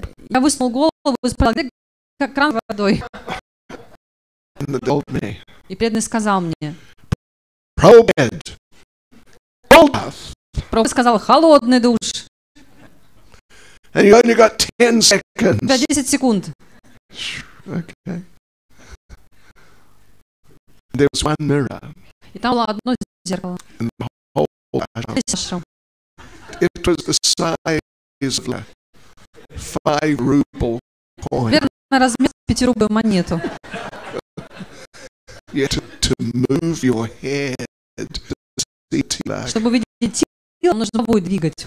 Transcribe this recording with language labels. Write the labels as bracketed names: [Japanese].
[Russian] Я высунул голову и спросил, где кран с водой? И преданный сказал мне. Прабхупада сказал, холодный душ. [English] And you only got 10 seconds. [Russian] У тебя 10 секунд. [English] Okay. There was one mirror. [Russian] И там было одно зеркало. [English] And the whole it was the size of a 5 ruble coin. [Russian] Верно, размер 5-рублевую монету. [English] You had to move your head to see like. [Russian] Чтобы увидеть тело, нужно будет двигать.